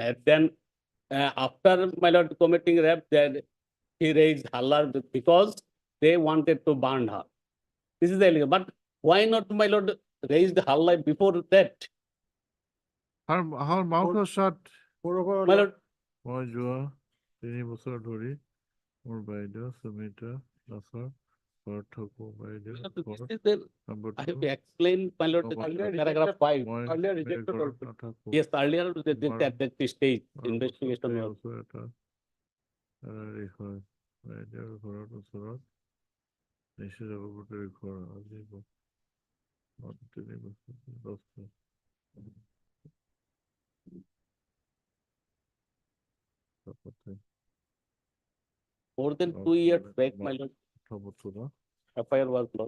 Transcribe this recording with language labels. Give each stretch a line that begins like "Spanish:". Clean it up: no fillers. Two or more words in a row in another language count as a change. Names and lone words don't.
English: And then after my lord committing rape, then he raised halla because they wanted to burn her. This is the allegation. But why not, my lord, raised halla before that? Her mouth was shut. Moreover, My lord,
Assamese: মই যোৱা 3 বছৰ ধৰি মোৰ বাইদেউ সুমিতা দাসৰ ঘৰত থাকো বাইদেউ
English: this is the, I have to explain, my lord, paragraph 5. earlier rejected also.
Assamese: নাথাকো
English: Yes, earlier at that stage, investigation was.
Assamese: এটা হয় বাইদেউৰ ঘৰত ওচৰত নিশ্চয় যাব গোটেই ঘৰ আজি 3 বছৰ 10
English: More than 2 years back, my lord, FIR was lodged.